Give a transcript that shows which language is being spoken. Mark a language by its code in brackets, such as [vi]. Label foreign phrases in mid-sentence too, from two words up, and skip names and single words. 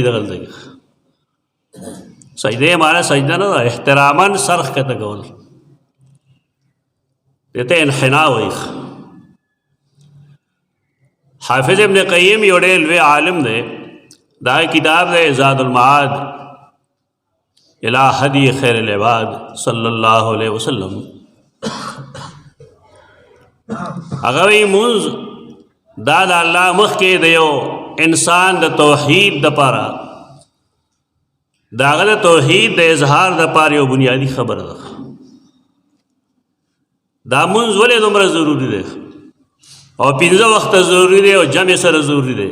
[ps] دغلته سجدې معنی سجده نه ده، احتراما سر ښکته کول، دې ته انحنا وایي. حافظ ابن قیم یو ډېر لوی عالم دی، دا کتاب دی [ar] زاد المعاد الى هدی خیر العباد صلی اللہ علیہ وسلم. [ps] هغه وایي مونځ دا د الله مخکې د یو انسان د توحید دپاره د هغه د توحید د اظهار دپاره یو بنیادي خبره ده. دا مونځ ولې دومره ضروري دی او 15 وخته ضروري دی او جمع سره ضروري دی؟